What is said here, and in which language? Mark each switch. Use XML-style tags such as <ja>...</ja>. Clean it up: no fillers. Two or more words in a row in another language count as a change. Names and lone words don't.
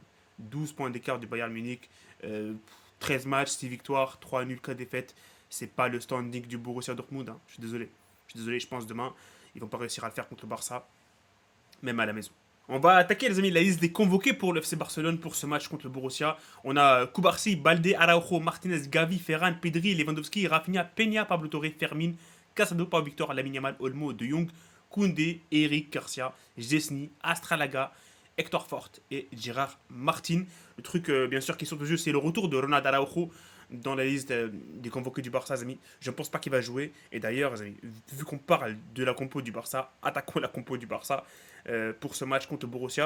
<fr>12 points d'écart du Bayern Munich, euh, 13 matchs, 6 victoires, 3 nuls, 4 défaites. C'est pas le standing du Borussia Dortmund, hein. Je suis désolé. Je suis désolé, je pense demain, ils vont pas réussir à le faire contre le Barça, même à la maison. On va attaquer les amis la liste des convoqués pour le FC Barcelone pour ce match contre le Borussia. On a Kubarsi, Balde, Araujo, Martinez, Gavi, Ferran, Pedri, Lewandowski, Rafinha, Peña, Pablo Torre, Fermin, Casado, Pau Victor, Lamine Yamal, Olmo, De Jong, Koundé, Eric Garcia, Jesny, Astralaga, Hector Fort et Gérard Martin. Le truc bien sûr qui saute aux yeux, c'est le retour de Ronald Araujo dans la liste des convoqués du Barça, les amis. Je ne pense pas qu'il va jouer. Et d'ailleurs, les amis, vu qu'on parle de la compo du Barça, attaquons la compo du Barça pour ce match contre le Borussia.</fr>